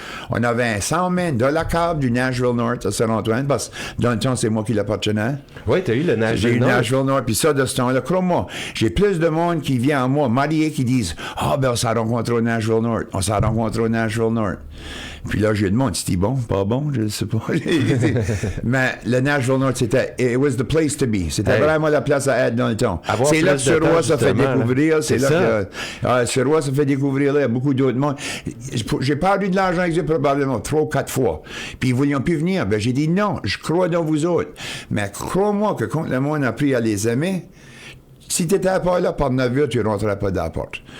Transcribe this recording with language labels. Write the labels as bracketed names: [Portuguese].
[French] On avait un 100 man de la cave du Nashville North à Saint-Antoine, parce que dans le temps, c'est moi qui l'appartenais. Oui, t'as eu le Nashville North. J'ai eu le Nashville North, puis ça, de ce temps-là, crois-moi, j'ai plus de monde qui vient à moi, mariés, qui disent « Ah, ben, on s'est rencontré au Nashville North. On s'est rencontré au Nashville North. » Puis là, j'ai demandé, c'était bon, pas bon, je ne sais pas. Mais le Nashville North, c'était, [English] it was the place to be. [French] C'était vraiment la place à être dans le temps. C'est là que Sur-Roi se fait découvrir. C'est là que Sur-Roi se fait découvrir. Là, il y a beaucoup d'autres mondes. J'ai perdu de l'argent avec eux probablement 3 ou 4 fois. Puis ils ne voulaient plus venir. Ben, j'ai dit non, je crois dans vous autres. Mais crois-moi que quand le monde a appris à les aimer, si tu n'étais pas là par 9 heures, tu ne rentrais pas dans la porte.